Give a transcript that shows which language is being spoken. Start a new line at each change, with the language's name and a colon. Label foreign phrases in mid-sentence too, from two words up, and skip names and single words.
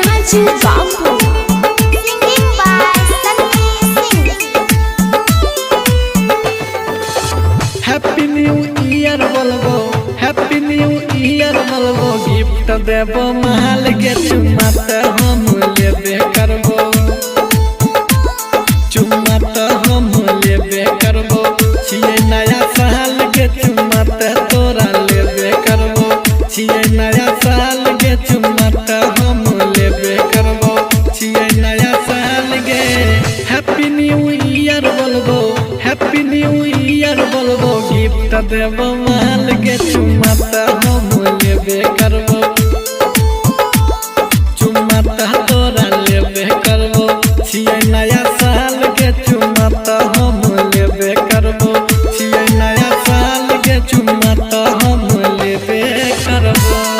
English: Ranju Babu. Singing by Sandeep Singh. happy new year
Angika: बोलबो,
English: happy new year
Angika: बोलबो, गिफ्ट देबो महल के चुम्मा त हम लेबे करबो, चुम्मा त हम लेबे करबो, छियै नया साल के चुम्मा त तोरा लेबे करबो, छियै नया साल के चुम्मा त हम लेबे करबो, छियै नया साल के।
English: happy new year
Angika: बोलबो,
English: happy new year
Angika: बोलबो, गिफ्ट देबो महल के चुम्मा त हम लेबे करबो, चुम्मा त तोरा लेबे करबो, छियै नया साल के चुम्मा त हम लेबे करबो, छियै नया साल के चुम्मा त हम लेबे करबो।